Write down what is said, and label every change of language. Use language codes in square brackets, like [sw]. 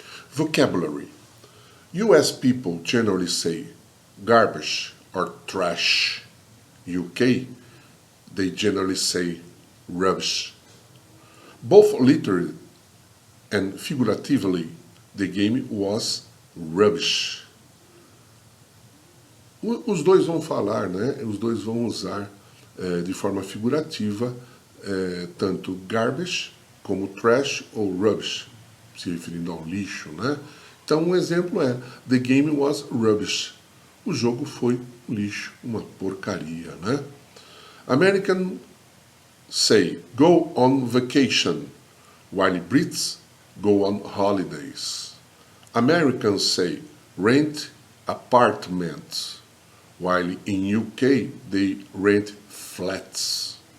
[en] Vocabulary. US people generally say garbage or trash. UK, they generally say rubbish. Both literally and figuratively, the game was rubbish. [pt] Os dois vão falar, né? Os dois vão usar de forma figurativa tanto garbage como trash ou rubbish, se referindo ao lixo, né? Então um exemplo é [en] The game was rubbish. [pt] O jogo foi lixo, uma porcaria, né? [en] American say go on vacation, while Brits go on holidays. Americans say rent apartments, while in UK they rent flats.